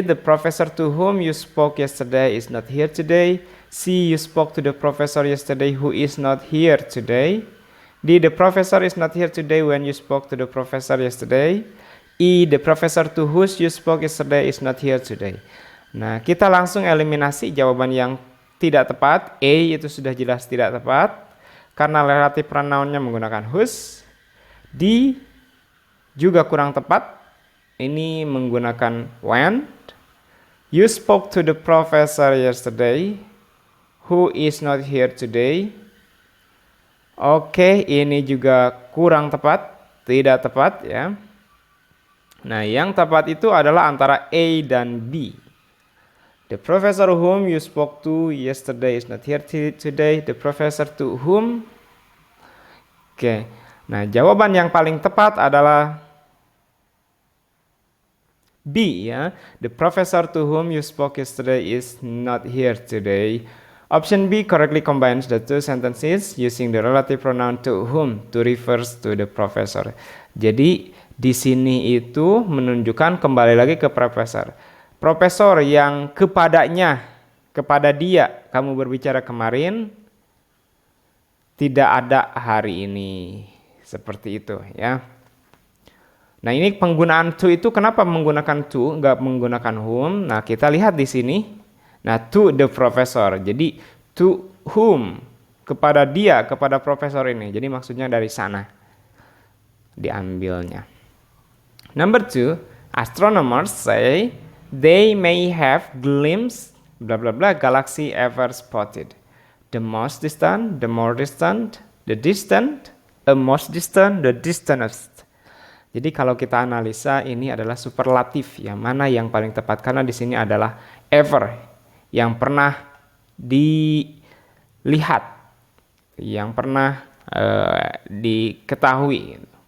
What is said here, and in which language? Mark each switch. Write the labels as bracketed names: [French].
[English] The professor to whom you spoke yesterday is not here today. C. You spoke to the professor yesterday who is not here today. D. The professor is not here today when you spoke to the professor yesterday. E. The professor to whom you spoke yesterday is not here today. [Indonesian] Nah, kita langsung eliminasi jawaban yang tidak tepat. A itu sudah jelas tidak tepat karena relative pronoun-nya menggunakan whose. D juga kurang tepat. Ini menggunakan when. [English] You spoke to the professor yesterday who is not here today. [Indonesian] Oke, ini juga kurang tepat, tidak tepat ya. Nah, yang tepat itu adalah antara A dan B. [English] The professor whom you spoke to yesterday is not here today. The professor to whom. Oke. [Indonesian] Nah, jawaban yang paling tepat adalah B ya. [English] The professor to whom you spoke yesterday is not here today. Option B correctly combines the two sentences using the relative pronoun to whom to refers to the professor. [Indonesian] Jadi di sini itu menunjukkan kembali lagi ke profesor. Profesor yang kepadanya, kepada dia kamu berbicara kemarin tidak ada hari ini. Seperti itu ya. Nah, ini penggunaan to itu kenapa menggunakan to, nggak menggunakan whom? Nah, kita lihat di sini. Nah, to the professor. Jadi to whom, kepada dia, kepada profesor ini. Jadi maksudnya dari sana diambilnya. [English] Number two, astronomers say they may have glimpsed blah blah blah galaxy ever spotted. The most distant, the more distant, the distant, a most distant, the distantest. [Indonesian] Jadi kalau kita analisa ini adalah superlatif, yang mana yang paling tepat karena di sini adalah ever, yang pernah dilihat, yang pernah diketahui.